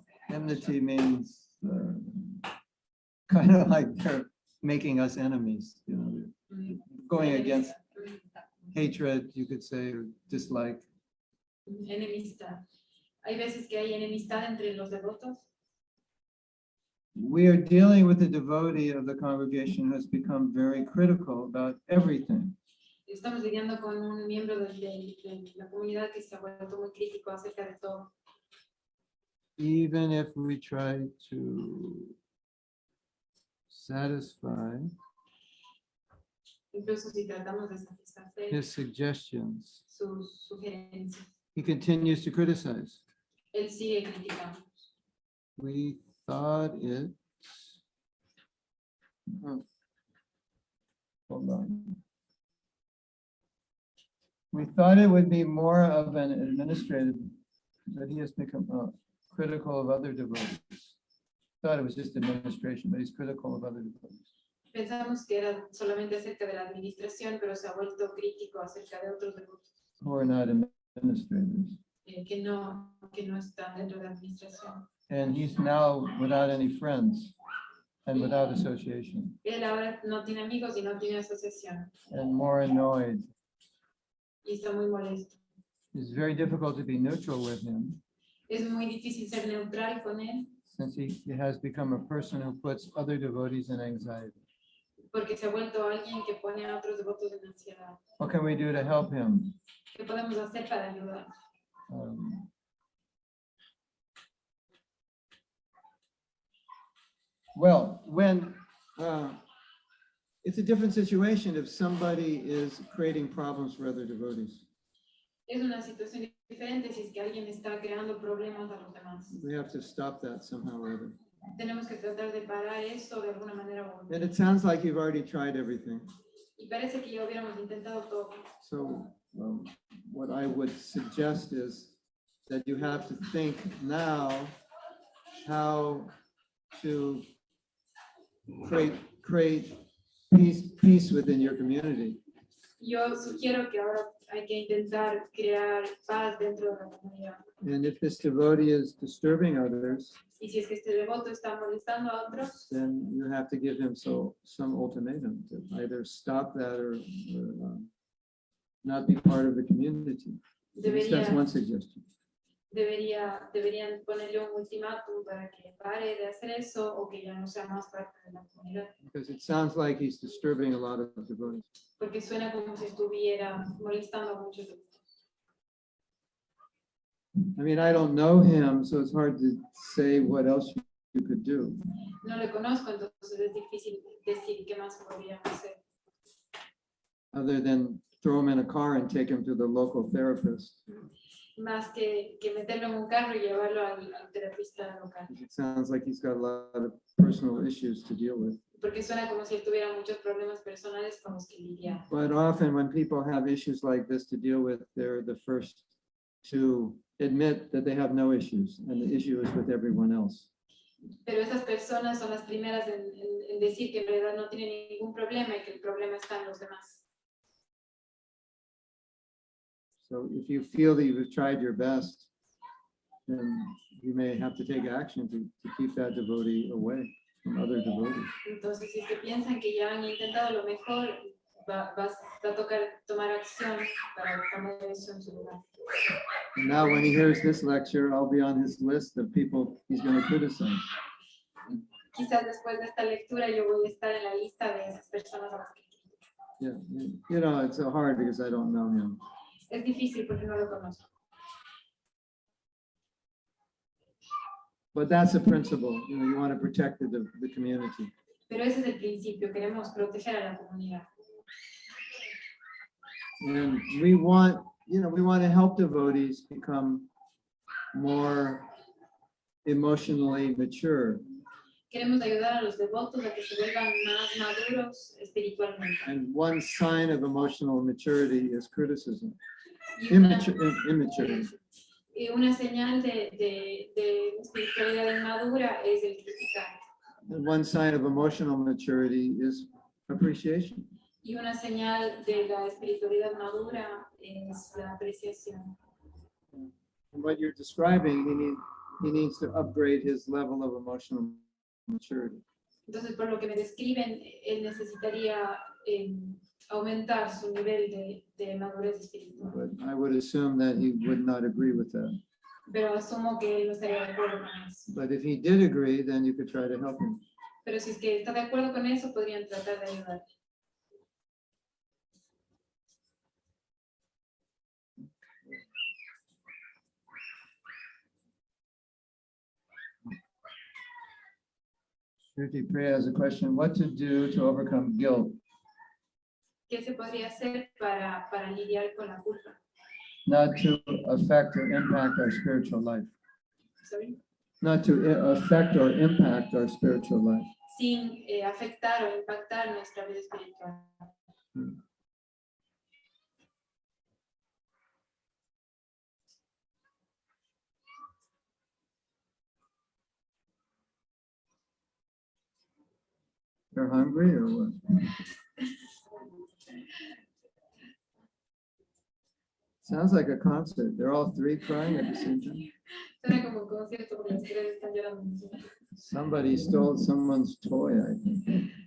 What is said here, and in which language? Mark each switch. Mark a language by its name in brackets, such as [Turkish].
[English] Enmity means kind of like they're making us enemies, you know, going against hatred, you could say, or dislike. [Spanish] Enemistad. Hay veces que hay enemistad entre los devotos. [English] We are dealing with a devotee of the congregation who has become very critical about everything. [Spanish] Estamos lidiando con un miembro de la comunidad que se ha vuelto muy crítico acerca de todo. [English] Even if we try to satisfy [Spanish] Incluso si tratamos de satisfacer [English] his suggestions, [Spanish] sus sugerencias, [English] he continues to criticize. [Spanish] él sigue criticando. [English] We thought it. Oh. Hold on. We thought it would be more of an administrative, but he has become critical of other devotees. Thought it was just administration, but he's critical of other devotees. [Spanish] Pensamos que era solamente acerca de la administración, pero se ha vuelto crítico acerca de otros devotos [English] Who are not administrators. [Spanish] que no están dentro de la administración. [English] And he's now without any friends and without association [Spanish] Él ahora no tiene amigos y no tiene asociación [English] and more annoyed. [Spanish] y está muy molesto. [English] It's very difficult to be neutral with him [Spanish] Es muy difícil ser neutral con él [English] since he has become a person who puts other devotees in anxiety. [Spanish] porque se ha vuelto alguien que pone a otros devotos en ansiedad. [English] What can we do to help him? [Spanish] ¿Qué podemos hacer para ayudar? [English] Well, when it's a different situation if somebody is creating problems for other devotees. [Spanish] Es una situación diferente si es que alguien está creando problemas a los demás. [English] We have to stop that somehow or other. [Spanish] Tenemos que tratar de parar eso de alguna manera u otra. [English] And it sounds like you've already tried everything. [Spanish] Y parece que ya hubiéramos intentado todo. [English] So what I would suggest is that you have to think now how to create peace within your community. [Spanish] Yo sugiero que ahora hay que intentar crear paz dentro de la comunidad. [English] And if this devotee is disturbing others, [Spanish] Y si es que este devoto está molestando a otros, [English] then you have to give him some ultimatum to either stop that or not be part of the community. At least that's one suggestion. [Spanish] deberían ponerle un ultimátum para que pare de hacer eso o que ya no sea más parte de la comunidad. [English] Because it sounds like he's disturbing a lot of devotees. [Spanish] Porque suena como si estuviera molestando a muchos devotos. [English] I mean, I don't know him, so it's hard to say what else you could do. [Spanish] No le conozco, entonces es difícil decir qué más podría hacer. [English] Other than throw him in a car and take him to the local therapist. [Spanish] Más que meterlo en un carro y llevarlo al terapista local. [English] It sounds like he's got a lot of personal issues to deal with. [Spanish] Porque suena como si él tuviera muchos problemas personales con los que lidiar. [English] But often when people have issues like this to deal with, they're the first to admit that they have no issues and the issue is with everyone else. [Spanish] Pero esas personas son las primeras en decir que en realidad no tienen ningún problema y que el problema está en los demás. [English] So if you feel that you've tried your best, then you may have to take action to keep that devotee away from other devotees. [Spanish] Entonces, si es que piensan que ya han intentado lo mejor, va a tocar tomar acción para poner eso en su lugar. [English] And now when he hears this lecture, I'll be on his list of people he's going to criticize. [Spanish] Quizás después de esta lectura yo voy a estar en la lista de esas personas a las que critico. [English] Yeah, you know, it's so hard because I don't know him. [Spanish] Es difícil porque no lo conozco. [English] But that's the principle. You know, you want to protect the community. [Spanish] Pero ese es el principio, queremos proteger a la comunidad. [English] And we want to help devotees become more emotionally mature. [Spanish] Queremos ayudar a los devotos a que se vuelvan más maduros espiritualmente. [English] And one sign of emotional maturity is criticism. [Spanish] Y una [English] Immaturity. [Spanish] señal de espiritualidad inmadura es el criticar. [English] And one sign of emotional maturity is appreciation. [Spanish] Y una señal de la espiritualidad madura es la apreciación. [English] And what you're describing, he needs to upgrade his level of emotional maturity. [Spanish] Entonces, por lo que me describen, él necesitaría aumentar su nivel de madurez espiritual. [English] But I would assume that he would not agree with that. [Spanish] Pero asumo que él no estaría de acuerdo con eso. [English] But if he did agree, then you could try to help him. [Spanish] Pero si es que está de acuerdo con eso, podrían tratar de ayudar. [English] Shruti Priya has a question, what to do to overcome guilt? [Spanish] ¿Qué se podría hacer para lidiar con la culpa? [English] Not to affect or impact our spiritual life. sorry, not to affect or impact our spiritual life. [Spanish] sin afectar o impactar nuestra vida espiritual. [English] They're hungry or what? Sounds like a concert. They're all three crying at the same time. [Spanish] Suena como un concierto porque las tres están llorando. [English] Somebody stole someone's toy, I think.